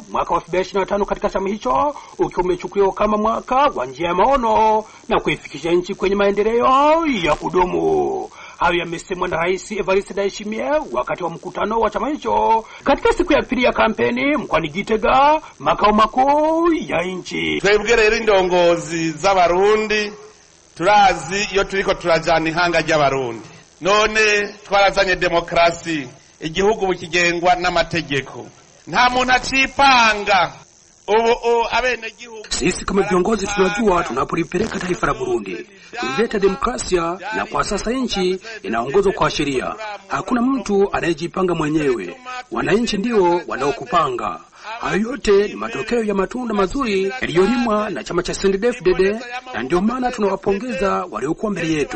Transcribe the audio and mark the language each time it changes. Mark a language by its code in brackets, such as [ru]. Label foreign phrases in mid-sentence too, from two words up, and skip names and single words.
[sw] Mwaka wa 2025 katika chama hicho ukiwa umechukuliwa kama mwaka wa njia ya maono na kuifikisha nchi kwenye maendeleo ya kudumu. Hayo yamesemwa na Rais Evariste Ndayishimiye wakati wa mkutano wa chama hicho katika siku ya pili ya kampeni mkoani Gitega, makao makuu ya nchi. [rn] Twebwe rero indongozi z'abarundi turazi iyo turiko turajana ihanga ry'abarundi, none twarazanye demokrasi, igihugu bukigengwa n'amategeko, nta muntu acipanga. [sw] Sisi kama viongozi tunajua tunapolipeleka taifa la Burundi kuleta demokrasia, na kwa sasa nchi inaongozwa kwa sheria. Hakuna mtu anayejipanga mwenyewe, wananchi ndio wanaokupanga. Hayo yote ni matokeo ya matunda mazuri yaliyolimwa na chama cha CNDD-FDD, na ndio maana tunawapongeza waliokuwa mbele yetu.